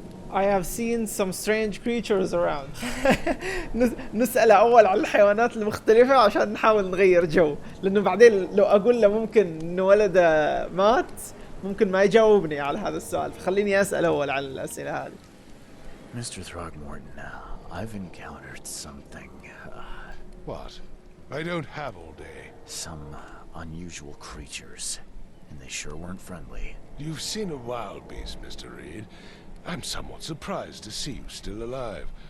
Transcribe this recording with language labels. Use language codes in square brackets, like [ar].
[en] I have seen some strange creatures around. [ar] نسأله أول على الحيوانات المختلفة عشان نحاول نغير جو، لأنه بعدين لو أقول له ممكن إنه ولده مات ممكن ما يجاوبني على هذا السؤال، فخليني أسأل أول على الأسئلة هذه. [en] Mr. Throgmorton, I've encountered something. What? I don't have all day. Some unusual creatures, and they sure weren't friendly. You've seen a wild beast, Mr. Reed. I'm somewhat surprised to see you still alive.